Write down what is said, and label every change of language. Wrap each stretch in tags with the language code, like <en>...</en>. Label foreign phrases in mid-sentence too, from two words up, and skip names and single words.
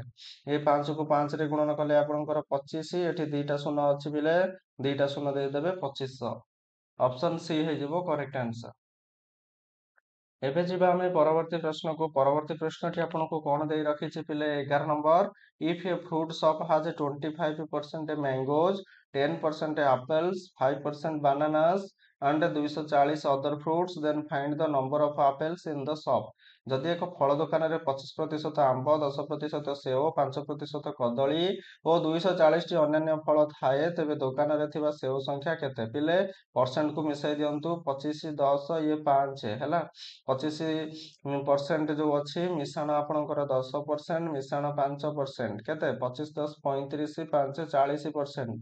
<or>ଏ 5 କୁ 5 ରେ ଗୁଣନ କଲେ ଆପଣଙ୍କର 25, ଏଠି ଦିଟା ଶୂନ ଅଛି ବିଲେ ଦିଟା ଶୂନ ଦେଇଦେବେ 2500।</or> <en>option C</en> <or>ହେଇଯିବ</or> <en>correct answer.</en> <or>ଏବେ ଯିବା ଆମେ ପରବର୍ତ୍ତୀ ପ୍ରଶ୍ନକୁ। ପରବର୍ତ୍ତୀ ପ୍ରଶ୍ନଟି ଆପଣଙ୍କୁ କଣ ଦେଇ ରଖିଛି ପିଲେ 11 ନମ୍ବର।</or> <en>If a fruit shop has 25% mangoes, 10% apples, 5% bananas and 240 other fruits, then find the number of apples in the shop.</en> <or>ଯଦି ଏକ ଫଳ ଦୋକାନରେ 25% ଆମ୍ବ, 10% ସେଓ, 5% କଦଳୀ ଓ 240ଟି ଅନ୍ୟାନ୍ୟ ଫଳ ଥାଏ, ତେବେ ଦୋକାନରେ ଥିବା ସେଓ ସଂଖ୍ୟା କେତେ? ପିଲେ ପରସେଣ୍ଟକୁ ମିଶାଇ ଦିଅନ୍ତୁ। 25, 10, ଇଏ 5 ହେଲା। 25% ଯୋଉ ଅଛି ମିଶାଣ ଆପଣଙ୍କର 10%, ମିଶାଣ 5%, କେତେ 25, 10, 35, 5, 40%।</or>